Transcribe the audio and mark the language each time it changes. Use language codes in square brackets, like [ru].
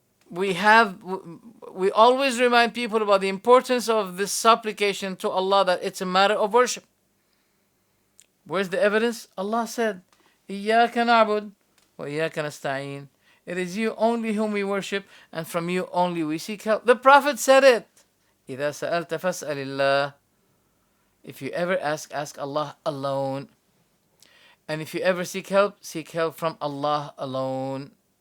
[en] We always remind people about the importance of this supplication to Allah, that it's a matter of worship. Where's the evidence? Allah said, [ar] إِيَّاكَ نَعْبُدُ وَإِيَّاكَ نَسْتَعِينُ. [en] It is you only whom we worship, and from you only we seek help. The Prophet said it. [ar] إِذَا سَأَلْتَ فَاسْأَلِ اللَّهِ. [en] If you ever ask Allah alone. And if you ever seek help from Allah alone.